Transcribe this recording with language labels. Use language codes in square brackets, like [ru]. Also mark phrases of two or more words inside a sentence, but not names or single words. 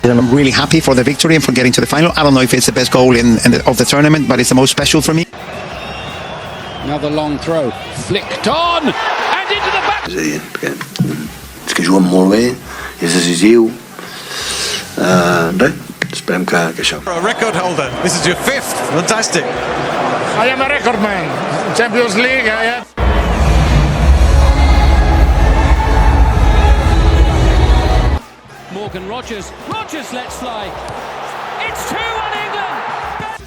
[en] I'm really happy for the victory and for getting to the final. I don't know if it's the best goal of the tournament, but it's the most special for me. Another long throw, flicked on, and into the back. [ca] És a dir, perquè és que juguen molt bé, és decisiu. Res, esperem que això. [en] A record holder. This is your fifth. Fantastic. I am a record man. Champions League, I am. Morgan Rogers lets fly. It's 2-1 England.